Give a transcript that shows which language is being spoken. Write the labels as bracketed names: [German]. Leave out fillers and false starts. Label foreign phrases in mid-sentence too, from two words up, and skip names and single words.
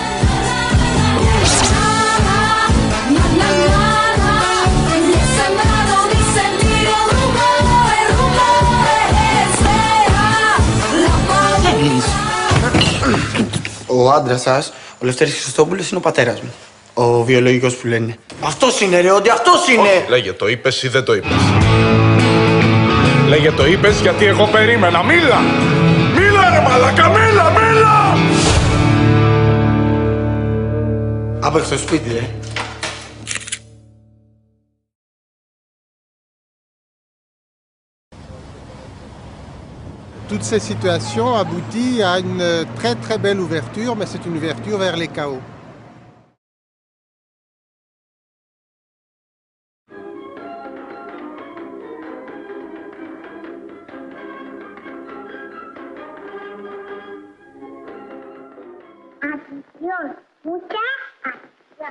[Greek] Ο άντρας σας, ο Λευτέρης Χριστόπουλος, είναι ο πατέρας μου. Ο βιολογικός που λένε. Αυτός είναι, ρε, ότι αυτός είναι! Όχι, λέγε, το είπες ή δεν το είπες. Λέγε, το είπες γιατί εγώ περίμενα. Μίλα! Μίλα, ρε μαλάκα, μίλα, μίλα! [French] Avec ce speed, hein. Toutes ces situations aboutissent à une très très belle ouverture, mais c'est une ouverture vers les chaos. [Spanish] Atención, mucha atención.